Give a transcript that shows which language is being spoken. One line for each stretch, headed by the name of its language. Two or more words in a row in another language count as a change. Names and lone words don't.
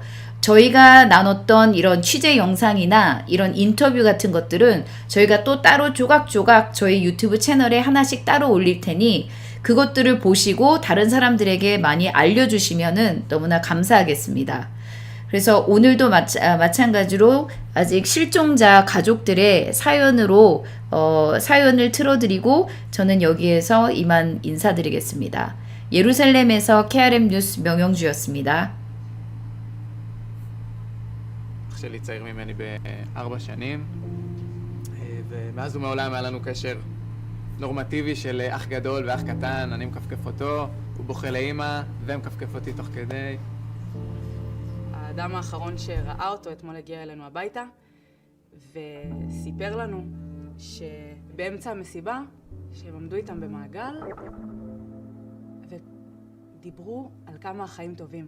Korean: 저희가 나눴던 이런 취재 영상이나 이런 인터뷰 같은 것들은 저희가 또 따로 조각조각 저희 유튜브 채널에 하나씩 따로 올릴 테니 그것들을 보시고 다른 사람들에게 많이 알려주시면은 너무나 감사하겠습니다. 그래서 오늘도 마찬가지로 아직 실종자 가족들의 사연으로 사연을 틀어드리고 저는 여기에서 이만 인사드리겠습니다. 예루살렘에서 KRM 뉴스 명영주였습니다.
Hebrew: אח שלי צעיר ממני ב4 שנים, ומאז ומעולם היה לנו קשר נורמטיבי של אח גדול ואח קטן, אני מקפקף אותו, הוא בוכה לאמא ומקפקף אותי תוך כדי. האדם האחרון שראה אותו אתמול הגיע אלינו הביתה וסיפר לנו שבאמצע המסיבה שהם עמדו איתם במעגל ודיברו על כמה החיים טובים.